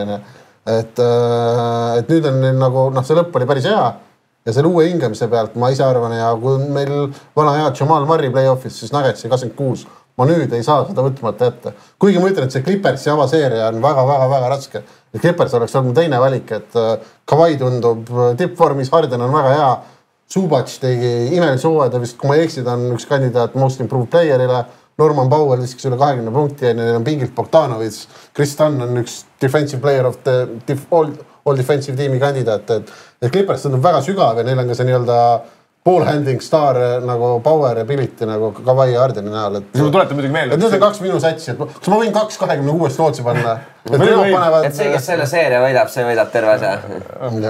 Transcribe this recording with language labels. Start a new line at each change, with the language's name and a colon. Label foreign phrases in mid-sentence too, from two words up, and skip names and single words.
Estonian: Et nüüd on neil nagu, see lõpp oli päris hea ja selle uue hingamise pealt ma ise arvan ja kui meil vana hea Jamal Murray play-offis, siis Nuggetsi 26. Ma nüüd ei saa seda võtmata jätta. Kuigi ma ütlen, et see Clippersi avaseeria on väga raske. Et Clippers oleks olnud teine valik, et Kawhi tundub tippvormis, Harden on väga hea. Zubac tegi imelise hooaja, vist kui ma ei eksid, on üks kandidaat
English: most improved
Estonian: playerile. Norman Powell viskas üle 20 punkti ja neil on pingilt Bogdanovic. Chris Dunn on üks
English: defensive player of the all defensive
Estonian: tiimi kandidaat. Et Clippers tundub väga sügav ja neil on ka see nii-öelda
English: ball-handling star
Estonian: nagu Power ja Piliti nagu Kawhi ja Hardeni näol. Ma tuletan muidugi meelde. Et nüüd on 2 minu satsi. Kas ma võin 2-26 lootsi panna? Et see, kes selle seeria võidab, see võidab terve asja.